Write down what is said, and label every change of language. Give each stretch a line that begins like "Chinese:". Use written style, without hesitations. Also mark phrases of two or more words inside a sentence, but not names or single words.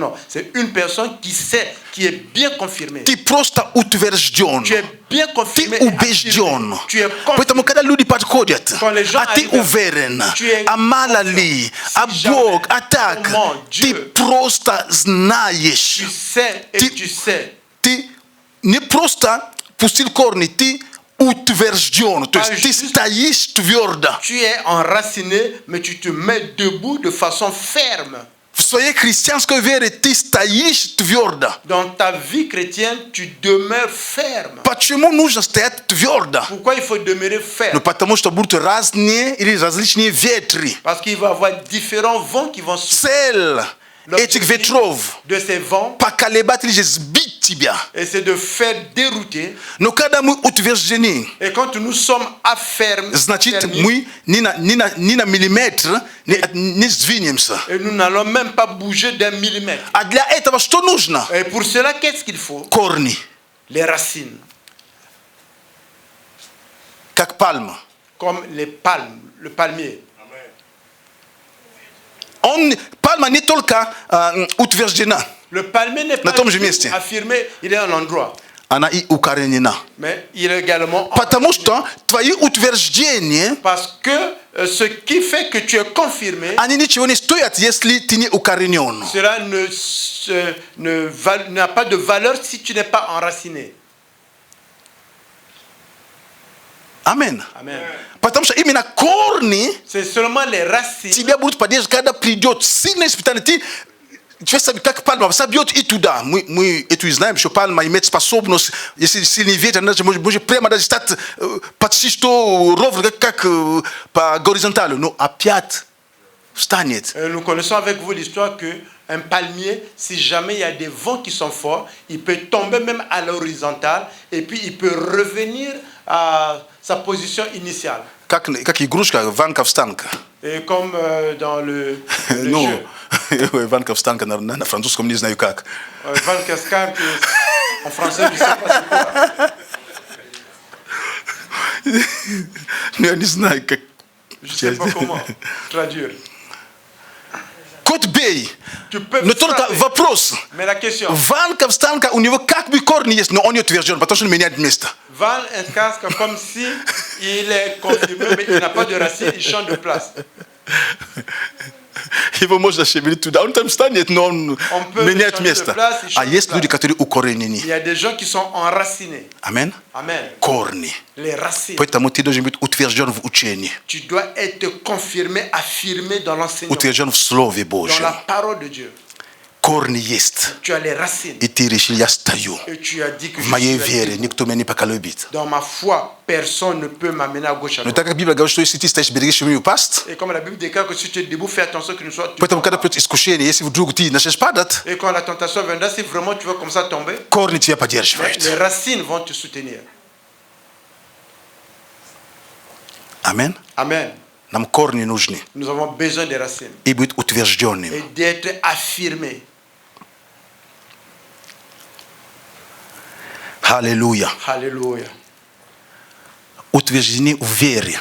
French: Non, c'est une personne qui sait, qui est bien confirmée.
Russian: Ты просто утвержден.
French: Tu es bien confirmé.
Russian: Ты убежден.
French: Tu es
Russian: Поэтому, когда люди подходят,
French: Quand les gens
Russian: а ты
French: arrivent,
Russian: уверен,
French: tu es
Russian: а мало ли, а Бог, а так,
French: comment
Russian: ты
French: Dieu,
Russian: просто знаешь.
French: tu sais et
Russian: Ты-
French: tu sais.
Russian: Ты не просто пустил корни, ты утвержден. То есть ты
French: juste-
Russian: стоишь твердо.
French: Tu es enraciné, mais tu te mets debout de façon ferme.
Russian: В своей христианской вере ты стоишь твердо.
French: Dans ta vie chrétienne, tu demeures ferme.
Russian: Почему нужно стоять твердо?
French: Pourquoi il faut demeurer
Russian: Ну,
French: ferme?
Russian: потому что будут разные или различные ветры.
French: Parce qu'il va y avoir différents vents qui vont souffler.
Russian: Цель этих ветров
French: De ces vents,
Russian: поколебать или же сбить тебя.
French: et c'est de faire dérouter.
Russian: Но когда мы утверждены,
French: Et quand nous sommes affermis,
Russian: значит, мы ни на миллиметр не сдвинемся.
French: et nous n'allons même pas bouger d'un millimètre.
Russian: А для этого что нужно?
French: Et pour cela, qu'est-ce qu'il faut?
Russian: Корни,
French: Les racines,
Russian: как пальма.
French: comme les palmes, le palmier.
Russian: Пальма не только утверждена,
French: Le palmier n'est
Russian: На
French: pas
Russian: том же
French: juste
Russian: месте.
French: affirmé, il est à un endroit,
Russian: она и укоренена.
French: mais il est également
Russian: Потому что твои утверждения,
French: parce que ce qui fait que tu es confirmé,
Russian: они ничего не стоят, если ты не укоренен.
French: cela n'a pas de valeur si tu n'es pas enraciné.
Russian: Амин.
French: Amen.
Russian: Потому что именно корни
French: C'est seulement les racines
Russian: тебя будут поддерживать, когда придет сильное испытание. Ты sabe как пальма собьет и туда. Мы это знаем, что пальма имеет способность, если сильный ветер, она может прямо даже стать почти что ровно, как по горизонтали. Но опять встанет.
French: Nous connaissons avec vous l'histoire que un palmier, si jamais il y a des vents qui sont forts, il peut tomber même à l'horizontale et puis il peut revenir à sa position initiale.
Russian: Как игрушка Ванка-встанка.
French: Et comme dans le
Russian: Ну,
French: jeu,
Russian: Ванка-встанка на французском не знаю как.
French: Van Cascan, en français, je ne sais pas c'est quoi.
Russian: Я не знаю, как...
French: Je ne sais pas comment traduire.
Russian: Кот бей.
French: Tu peux
Russian: Но только
French: frapper.
Russian: вопрос.
French: Mais la question,
Russian: Ванка-встанка, у него как бы корни есть, но он не утвержден, потому что он меняет место.
French: Van un casque comme si il est confirmé, mais il n'a pas de racine, il change de place.
Russian: Его можно шевелить туда, он там станет, но он
French: peut
Russian: меняет
French: changer de
Russian: место.
French: place, il
Russian: А
French: change
Russian: есть
French: de
Russian: люди, place. которые укоренены.
French: Il y a des gens qui sont enracinés.
Russian: Амин.
French: Amen.
Russian: Корни.
French: Les racines.
Russian: Поэтому ты должен быть утвержден в учении,
French: Tu dois être confirmé, affirmé dans l'enseignement,
Russian: утвержден в Слове
French: dans
Russian: Божьем.
French: la parole de Dieu.
Russian: Корни есть.
French: Tu as les racines.
Russian: И ты решил, я стою.
French: Et tu as dit que
Russian: В
French: je
Russian: моей
French: suis
Russian: вере
French: assis.
Russian: никто меня не поколебит.
French: Dans ma foi, personne ne peut m'amener à gauche à
Russian: Но
French: droite.
Russian: так как Библия говорит, что если ты стоишь, берегись, чтобы не упасть,
French: Et comme la Bible déclare que si tu es debout, fais attention que ne soit tu
Russian: поэтому, когда
French: tombes.
Russian: придет искушение, если вдруг ты начнешь падать,
French: Et quand la tentation viendra, si vraiment tu veux comme ça tomber,
Russian: корни тебя поддерживают.
French: les racines vont te soutenir.
Russian: Амин.
French: Amen.
Russian: Нам корни нужны.
French: Nous avons besoin des racines
Russian: И быть утвержденным.
French: et d'être affirmés.
Russian: Аллилуйя.
French: Alléluia.
Russian: Утверждены в вере.